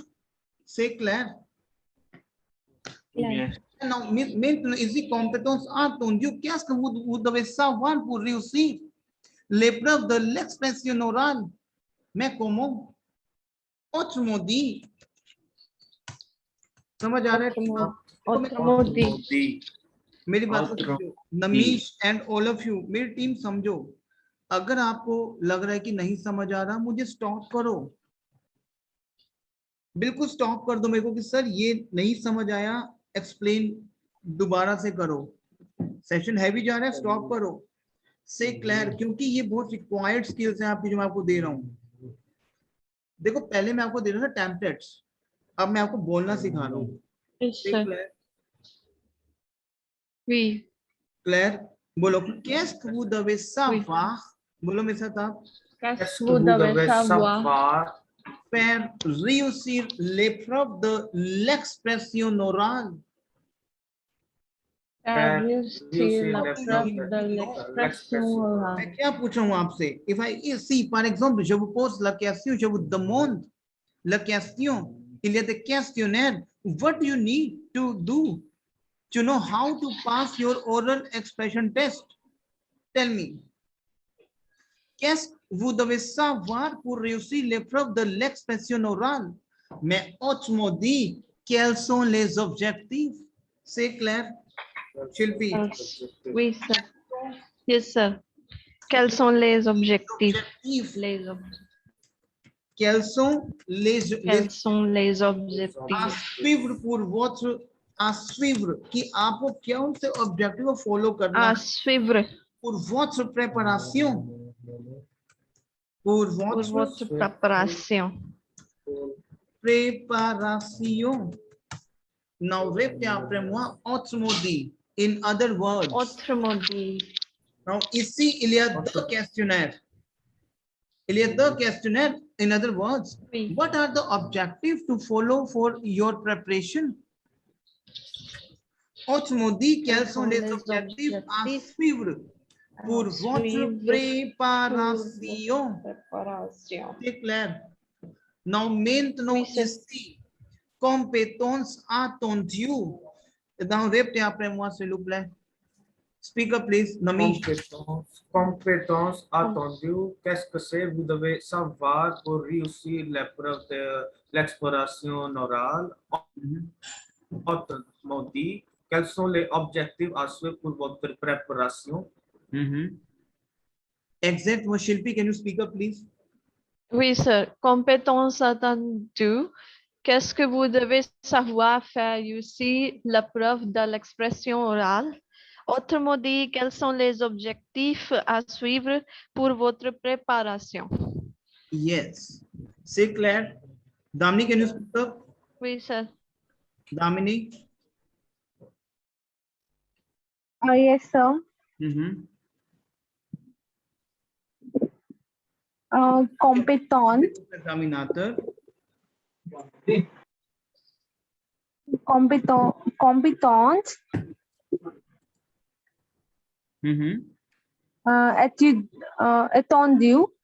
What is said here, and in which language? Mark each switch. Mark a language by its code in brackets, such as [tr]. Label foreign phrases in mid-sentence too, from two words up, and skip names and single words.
[fr] C'est clair? [en] Yes. [fr] Non, maintenant, ici, compétence attendue, qu'est-ce que vous devez savoir pour réussir l'épreuve de l'expression orale? Mais comment? Autrement dit, [hi] समझ आ रहा है? [fr] Autrement dit. [hi] मेरी बात को समझो, नमीश [en] and all of you, [hi] मेरी टीम समझो. अगर आपको लग रहा है कि नहीं समझ आ रहा, मुझे स्टॉप करो, बिल्कुल स्टॉप कर दो मेरे को कि सर ये नहीं समझ आया, एक्सप्लेन दोबारा से करो. [en] session heavy [hi] जा रहा है, स्टॉप करो. [en] say clear, [hi] क्योंकि ये बहुत [en] required skills [hi] हैं आपकी जो मैं आपको दे रहा हूँ. देखो पहले मैं आपको दे रहा था टेम्पलेट्स, अब मैं आपको बोलना सिखा रहा हूँ. [en] Yes, sir. Oui. [fr] क्लियर? बोलो qu'est-ce que vous devez savoir? [hi] बोलो मेरे साथ आप. [fr] Qu'est-ce que vous devez savoir faire réussir l'épreuve de l'expression orale? réussir la preuve de l'expression orale. [hi] मैं क्या पूछ रहा हूँ आपसे? [en] If I see, [fr] par exemple, je vous pose la question, je vous demande la question. Il y a des questionnaires. [en] What do you need to do to know how to pass your oral expression test? Tell me. [fr] Qu'est-ce que vous devez savoir pour réussir l'épreuve de l'expression orale? Mais autrement dit, quels sont les objectifs? C'est clair? Shilpi. Oui, [en] sir. Yes, sir. [fr] Quels sont les objectifs? Objectifs. Les objectifs. Quels sont Quels sont les à objectifs? suivre pour votre à suivre [hi] कि आपको कौन से objective को follow करना [fr] À [hi] है [fr] suivre pour votre préparation pour pour votre préparation. préparation. Now répétez après moi, autrement dit, [en] in other words. [fr] Autrement dit, Now ici il y a deux questionnaires. Il y a deux questionnaires. [en] In other words, [fr] oui. [en] what are the objectives to follow for your preparation? [fr] Autrement dit, quels sont les objectifs à suivre pour votre préparation? C'est clair. Now maintenant Oui, c'est- ici, compétences attendues. Now répétez après moi s'il vous plaît. [en] Speak up please, Namish. [fr] Compétences attendues. Qu'est-ce que c'est? Vous devez savoir pour réussir l'épreuve de l'exploration orale. Autrement dit, quels sont les objectifs à suivre pour votre préparation? Exact. [en] Shilpi, can you speak up please? [fr] Oui, sir. Compétences attendues. Qu'est-ce que vous devez savoir faire ici? La preuve de l'expression orale. Autrement dit, quels sont les objectifs à suivre pour votre préparation? Yes. C'est clair. [en] Damini, can you speak up? [fr] Oui, sir. Damini. [en] Yes, sir. [fr] Compétence, Examinateur. compétence, étude, attendue.